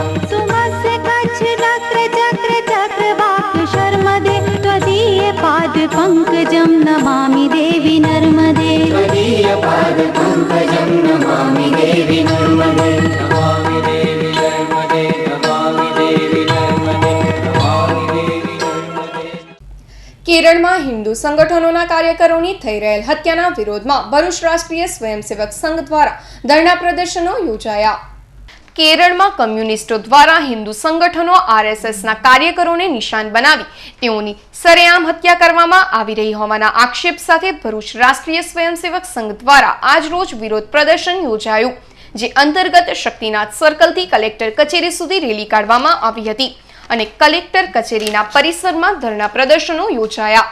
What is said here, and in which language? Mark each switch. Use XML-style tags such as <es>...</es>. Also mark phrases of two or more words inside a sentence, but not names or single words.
<sa>सुमस्य कच्छ चक्र चक्र चक्रवाक शर्मदे त्वदीय पाद पंकजं नमामि देवी नर्मदे। त्वदीय पाद पंकजं नमामि देवी नर्मदे। नमामि देवी नर्मदे। नमामि देवी नर्मदे। नमामि देवी नर्मदे।</sa> <gu>કેરળમાં હિન્દુ સંગઠનોના કાર્યકરોની થઈ રહેલ હત્યાના વિરોધમાં ભરૂચ રાષ્ટ્રીય સ્વયંસેવક સંઘ દ્વારા ધરણા પ્રદર્શનો યોજાયા। કેરળમાં કમ્યુનિસ્ટો દ્વારા હિન્દુ સંગઠનો આરએસએસના કાર્યકરોને નિશાન બનાવી તેઓની સરેઆમ હત્યા કરવામાં આવી રહી હોવાના આક્ષેપ સાથે ભરૂચ રાષ્ટ્રીય સ્વયંસેવક સંઘ દ્વારા આજ રોજ વિરોધ પ્રદર્શન યોજાયું, જે અંતર્ગત શક્તિનાથ સર્કલથી કલેક્ટર કચેરી સુધી રેલી કાઢવામાં આવી હતી અને કલેક્ટર કચેરીના પરિસરમાં ધરણા પ્રદર્શનો યોજાયા।</gu>